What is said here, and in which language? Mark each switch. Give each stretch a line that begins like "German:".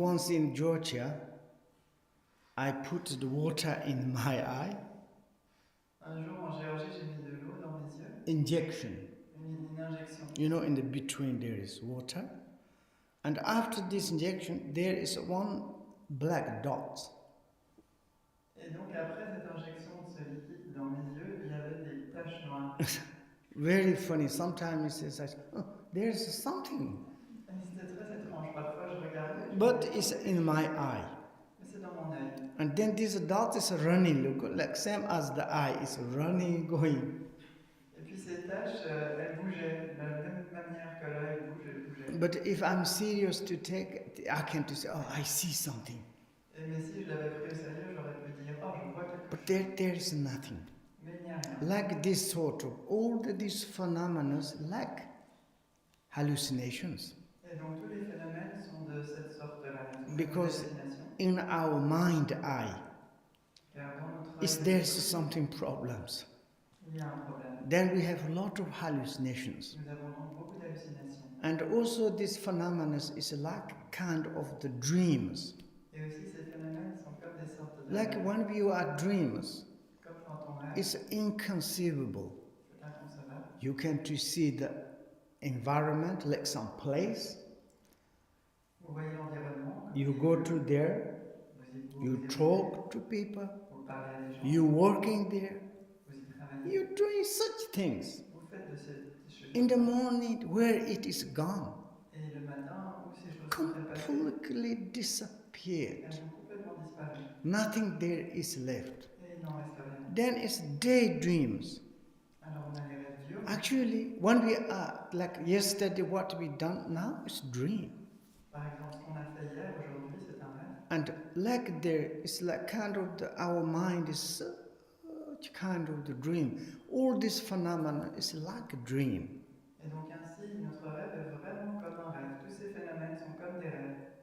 English: Once in Georgia, I put the water in my eye.
French: Un jour en Géorgie, j'ai mis de l'eau dans mes yeux.
English: Injection.
French: Une injection.
English: You know, in the between there is water. And after this injection, there is one black dot.
French: Et donc après cette injection de ce liquide dans mes yeux, il y avait des taches noires.
English: Very funny. Sometimes it says, oh, there's something.
French: Et c'était très étrange. Parfois je regardais.
English: But it's in my eye.
French: Mais c'est dans mon œil.
English: And then this dot is running, look, like same as the eye is running, going.
French: Et puis ces taches, elles bougeaient de la même manière que l'œil bouge, elles bougeaient.
English: But if I'm serious to take, I can to say, oh, I see something.
French: Mais si je l'avais pris au sérieux, j'aurais pu dire, oh, je vois quelque chose.
English: But there is nothing.
French: Mais il n'y a rien.
English: Like this sort of, all these phenomena like hallucinations.
French: Et donc tous les phénomènes sont de cette sorte-là.
English: Because in our mind eye, is there something problems?
French: Il y a un problème.
English: Then we have a lot of hallucinations.
French: Nous avons donc beaucoup d'hallucinations.
English: And also this phenomena is like kind of the dreams.
French: Et aussi ces phénomènes sont comme des sortes de
English: Like when you are dreams,
French: comme quand on rêve.
English: it's inconceivable.
French: C'est inconcevable.
English: You can to see the environment, like some place.
French: Vous voyez l'environnement.
English: You go to there, you talk to people,
French: vous parlez à des gens.
English: you working there,
French: Vous y travaillez.
English: you're doing such things.
French: Vous faites de ces choses.
English: In the morning, where it is gone,
French: Et le matin, où ces choses sont passées,
English: completely disappeared.
French: elles ont complètement disparu.
English: Nothing there is left.
French: Et il n'en reste rien.
English: Then it's daydreams.
French: Alors on a les rêves durs.
English: Actually, when we are like yesterday, what we done now is dream.
French: Par exemple, ce qu'on a fait hier, aujourd'hui, c'est un rêve.
English: And like there, it's like kind of our mind is such kind of the dream. All this phenomena is like a dream.
French: Et donc ainsi, notre rêve est vraiment comme un rêve. Tous ces phénomènes sont comme des rêves.